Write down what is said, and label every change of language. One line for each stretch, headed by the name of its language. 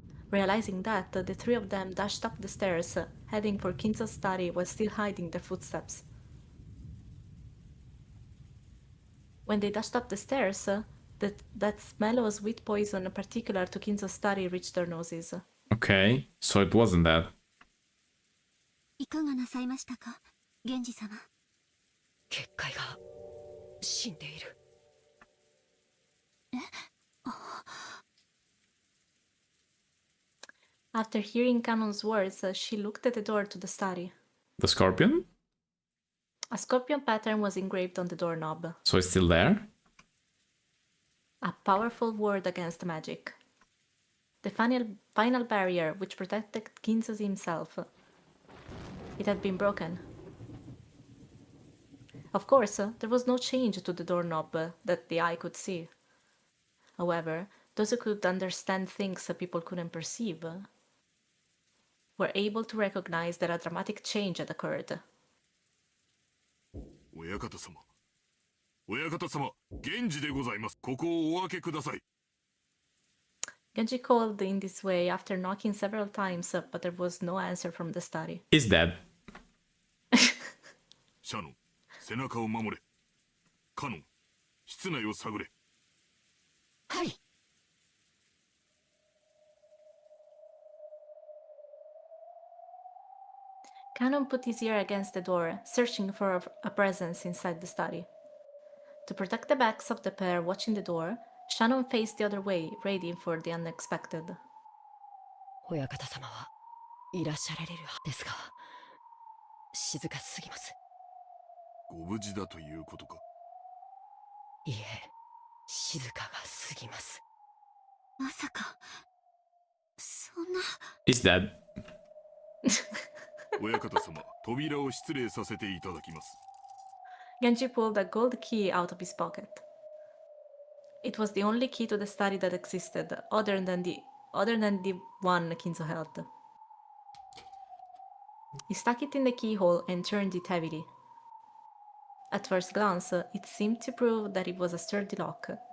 English: Realizing that, the three of them dashed up the stairs, heading for Kinzo's study while still hiding their footsteps. When they dashed up the stairs, that smell of sweet poison particular to Kinzo's study reached their noses. Okay, so it wasn't that.
Japanese: いかがなさいましたか、源氏様。結界が死んでいる。
English: After hearing Canon's words, she looked at the door to the study. The scorpion? A scorpion pattern was engraved on the doorknob. So it's still there? A powerful ward against magic. The final barrier which protected Kinzo himself. It had been broken. Of course, there was no change to the doorknob that the eye could see. However, those who could understand things people couldn't perceive were able to recognize that a dramatic change had occurred.
Japanese: 親方様、親方様、源氏でございます。ここをお開けください。
English: Genji called in this way after knocking several times, but there was no answer from the study. He's dead.
Japanese: シャノン、背中を守れ。カノン、室内を探れ。はい。
English: Canon put his ear against the door, searching for a presence inside the study. To protect the backs of the pair watching the door, Shannon faced the other way, ready for the unexpected.
Japanese: 親方様はいらっしゃられるはずですが、静かすぎます。ご無事だということか。いえ、静かがすぎます。まさか、そんな。
English: He's dead.
Japanese: 親方様、扉を失礼させていただきます。
English: Genji pulled a gold key out of his pocket. It was the only key to the study that existed, other than the one Kinzo held. He stuck it in the keyhole and turned it heavily. At first glance, it seemed to prove that it was a sturdy lock.